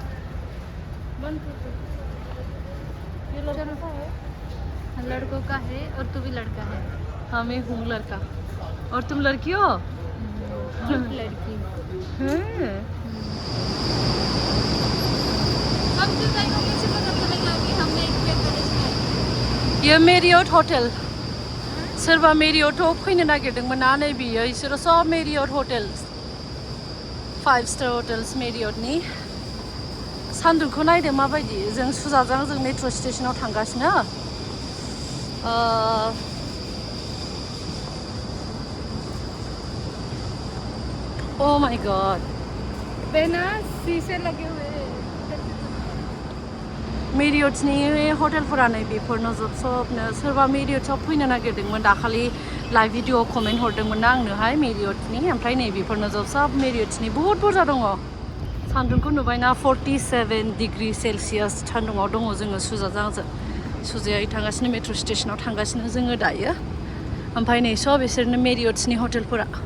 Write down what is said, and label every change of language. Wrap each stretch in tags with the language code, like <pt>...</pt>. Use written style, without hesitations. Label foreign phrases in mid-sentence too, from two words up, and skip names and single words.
<hi>बंद कर दो ये लड़का है लड़कों का है और तू भी लड़का है हाँ मैं हूँ लड़का और तुम लड़की हो लड़की अब तो टाइम कैसे पता चलेगा कि हमने एक पे</hi> <brx>ये मेरियट हटेल सोरबा मेरियटआव फैनो नागिरदोंमोन ना नै बियो इसोरो सब मेरियट हटेल्स</brx> <en>5 star hotels</en> <brx>मेरियटनि सान्दुंखौ नायदो माबायदि जों सुजाजों जों मेट्र' स्टेशनाव थांगासिनो</brx> <en>Oh my god.</en> <hi>बिना शीशे लगे हुए</hi> <brx>मेरियटनि हटेलफोरा नै बेफोरनो सबनो सोरबा मेरियटआव फैनो नागिरदोंमोन दाखालि</brx> <en>live video comment</en> <brx>हरदोंमोन ना आंनोहाय मेरियटनि ओमफ्राय नै बेफोरनो सब मेरियटनि</brx> <hi>बहुत बुरजा</hi> <brx>दङ सान्दुंखौ नुबायना</brx> <en>47 degree Celsius</en> <brx>सान्दुङाव दङ जोङो सुजाजों सुजाया थांगासिनो मेट्र' स्टेशनाव थांगासिनो जोङो दायो ओमफ्राय नै सब बिसोरनो मेरियटनि हटेलफोरा</brx>